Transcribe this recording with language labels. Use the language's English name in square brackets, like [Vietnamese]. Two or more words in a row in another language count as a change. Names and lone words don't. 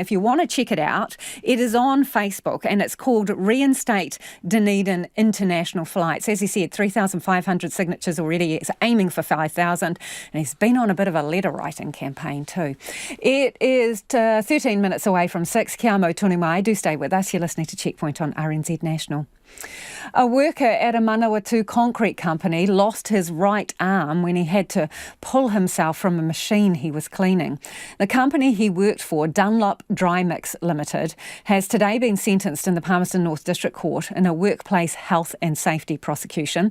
[English] If you want to check it out, it is on Facebook and it's called Reinstate Dunedin International Flights. As he said, 3,500 signatures already. It's aiming for 5,000, and he's been on a bit of a letter writing campaign too. It is 13 minutes away from 6. [Māori] Kia mau tonu mai. [English] Do stay with us. You're listening to Checkpoint on RNZ National. A worker at a Manawatu concrete company lost his right arm when he had to pull himself from a machine he was cleaning. The company he worked for, Dunlop Dry Mix Limited, has today been sentenced in the Palmerston North District Court in a workplace health and safety prosecution.